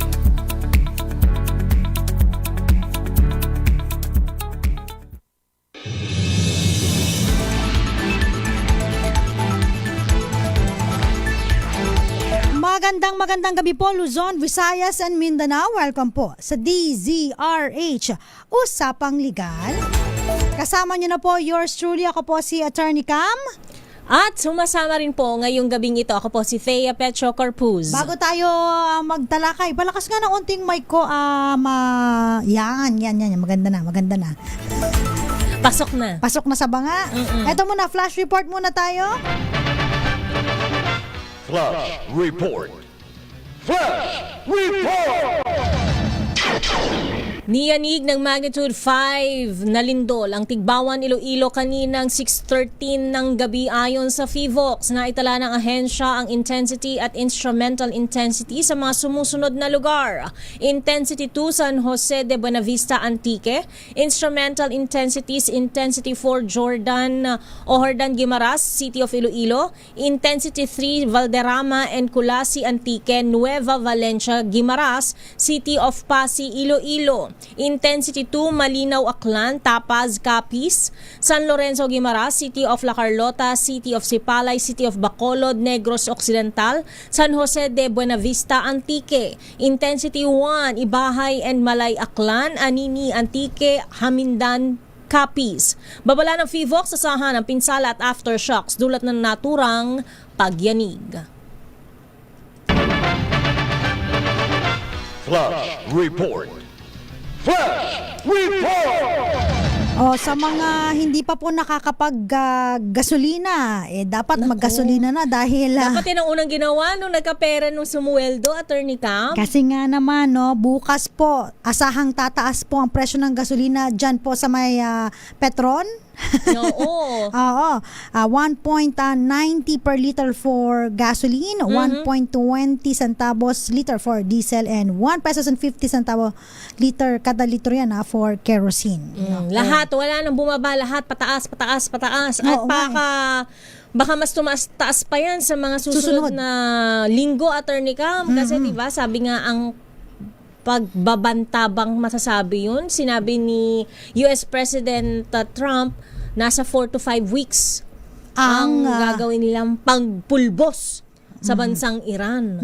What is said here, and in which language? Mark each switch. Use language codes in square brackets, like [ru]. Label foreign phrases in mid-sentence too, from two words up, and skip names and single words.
[tl] Magandang gabi po Luzon, Visayas and Mindanao. Welcome po sa DZRH Usapang Legal. Kasama niyo na po [en] yours truly, [tl] ako po si Attorney Cam. At sumasama rin po ngayong gabing ito, ako po si Thea Petro Corpuz. Bago tayo magtalakay, palakas nga ng unting mic ko. Yan, maganda na. Pasok na sa banga. Eto muna, flash report muna tayo. Flash Report. Flash Report! Niyanig ng magnitude 5 na lindol ang Tigbawan, Iloilo kaninang 6:13 ng gabi ayon sa FIVOX. Naitala ng ahensya ang intensity at [en] instrumental intensity [tl] sa mga sumusunod na lugar. Intensity 2 San Jose de Buenavista, Antique. [en] Instrumental intensities Intensity 4 Jordan Guimaras, City of Iloilo. Intensity 3 Valderrama and Culasi, Antique. Nueva Valencia, Guimaras, City of Pasig, Iloilo. Intensity 2, Malinaw, Aklan, Tapaz, Capiz, San Lorenzo, Guimaras, City of La Carlota, City of Sipalay, City of Bacolod, Negros Occidental, San Jose de Buenavista, Antique. Intensity 1, Ibahay and Malay, Aklan, Anini, Antique, Hamindan, Capiz. [tl] Babala ng FIVOX, asahan ng pinsala at aftershocks dulot ng naturang pagyanig. Flash Report. Flash Report! Sa mga hindi pa po nakakapag-gasolina, dapat maggasolina na dahil... Dapat yun ang unang ginawa nung nagkapera nung sumuweldo, Attorney Cam. Kasi nga naman, bukas po, asahang tataas po ang presyo ng gasolina dyan po sa may Petron. Oo. [en] Oo. 1.90 per liter for gasoline, 1.20 centavos liter for diesel, and 1 pesos and 50 centavos liter [tl] kada litro yan [en] for kerosene. [tl] Lahat, wala nang bumaba, lahat pataas. At baka mas taas pa yan sa mga susunod na linggo, Attorney Cam. Kasi diba, sabi nga ang pagbabantabang masasabi yun. Sinabi ni US President Trump, nasa [en] 4 to 5 weeks [tl] ang gagawin nilang pagpulbos sa bansang Iran.